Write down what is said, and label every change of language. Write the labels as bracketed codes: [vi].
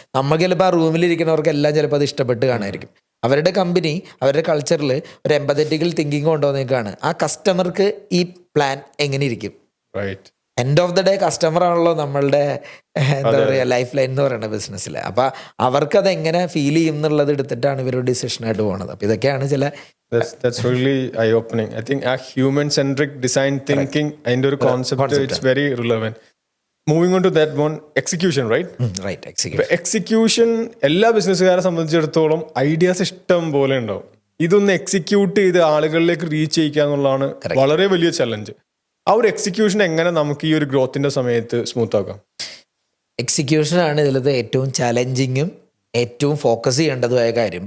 [ml] നമുക്ക് ചിലപ്പോൾ ആ റൂമിലിരിക്കുന്നവർക്കെല്ലാം ചിലപ്പോൾ അത് ഇഷ്ടപ്പെട്ട് കാണുമായിരിക്കും. അവരുടെ കമ്പനി അവരുടെ കൾച്ചറിൽ ഒരു എംപതറ്റിക്കൽ തിങ്കിങ് കൊണ്ടുവന്നേക്കാണ് ആ കസ്റ്റമർക്ക് ഈ പ്ലാൻ എങ്ങനെ ഇരിക്കും. [en] end of the day [ml] customer ആണല്ലോ നമ്മളുടെ എന്താ പറയുക ലൈഫ് ലൈൻ എന്ന് പറയുന്ന ബിസിനസ്സിൽ. അപ്പം അവർക്കത് എങ്ങനെ ഫീൽ ചെയ്യും എന്നുള്ളത് എടുത്തിട്ടാണ് ഇവരൊരു ഡിസിഷനായിട്ട് പോകുന്നത്. അപ്പം ഇതൊക്കെയാണ് ചില [en] That's really eye-opening. I think a human-centric design thinking and ഒരു concept it's very relevant. Moving on to that one, execution, right? Right, [ml] execution എല്ലാ ബിസിനസ്സുകാരെ സംബന്ധിച്ചിടത്തോളം ഐഡിയാസ് ഇഷ്ടം പോലെ ഉണ്ടാവും. ഇതൊന്ന് എക്സിക്യൂട്ട് ചെയ്ത് ആളുകളിലേക്ക് റീച്ച് ചെയ്യിക്കുക എന്നുള്ളതാണ് വളരെ വലിയ ചലഞ്ച്. ആ ഒരു എക്സിക്യൂഷൻ എങ്ങനെ നമുക്ക് ഈ ഒരു ഗ്രോത്തിന്റെ സമയത്ത് സ്മൂത്ത് ആക്കാം? എക്സിക്യൂഷനാണ് ഇതിലത്തെ ഏറ്റവും ചലഞ്ചിങ്ങും ഏറ്റവും ഫോക്കസ് ചെയ്യേണ്ടതുമായ കാര്യം.